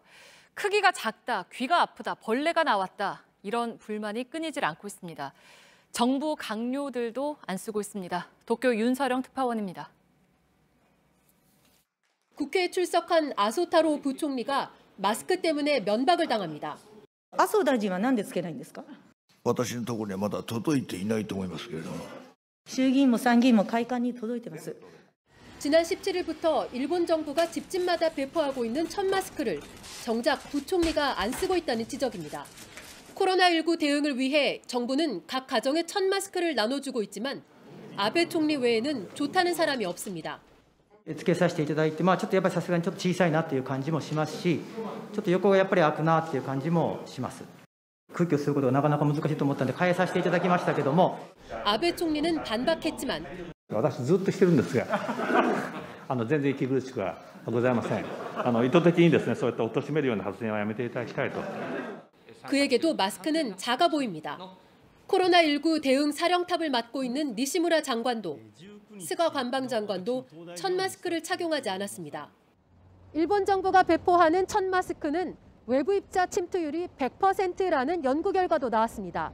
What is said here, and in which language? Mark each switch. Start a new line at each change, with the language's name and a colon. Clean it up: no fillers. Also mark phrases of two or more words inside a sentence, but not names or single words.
Korean: 크기가 작다, 귀가 아프다, 벌레가 나왔다 이런 불만이 끊이질 않고 있습니다. 정부 강요들도 안 쓰고 있습니다. 도쿄 윤서령 특파원입니다. 국회에 출석한 아소타로 부총리가 마스크 때문에 면박을 당합니다.
Japanese: 麻生大臣は何でつけないんですか? 私のところにはまだ届いていないと思いますけれども。衆議院も参議院も会館に届いてます。
Korean: 지난 17일부터 일본 정부가 집집마다 배포하고 있는 1,000 마스크를 정작 부총리가 안 쓰고 있다는 지적입니다. 코로나19 대응을 위해 정부는 각 가정에 1,000 마스크를 나눠주고 있지만 아베 총리 외에는 좋다는 사람이 없습니다.
Japanese: つけさせていただいて、ちょっとやっぱりさすがにちょっと小さいなっていう感じもしますし、ちょっと横がやっぱり開くなっていう感じもします。空気を吸うことがなかなか難しいと思ったので変えさせていただきましたけども。
Korean: 아베 총리는 반박했지만
Japanese: 私ずっとしてるんですが、全然息苦しくはございません。意図的にですね、そういった貶めるような発言はやめていただきたいと。
Korean: 그에게도 마스크는 작아 보입니다. 코로나19 대응 사령탑을 맡고 있는 니시무라 장관도 스가 관방장관도 1,000 마스크를 착용하지 않았습니다. 일본 정부가 배포하는 1,000 마스크는 외부 입자 침투율이 100%라는 연구 결과도 나왔습니다.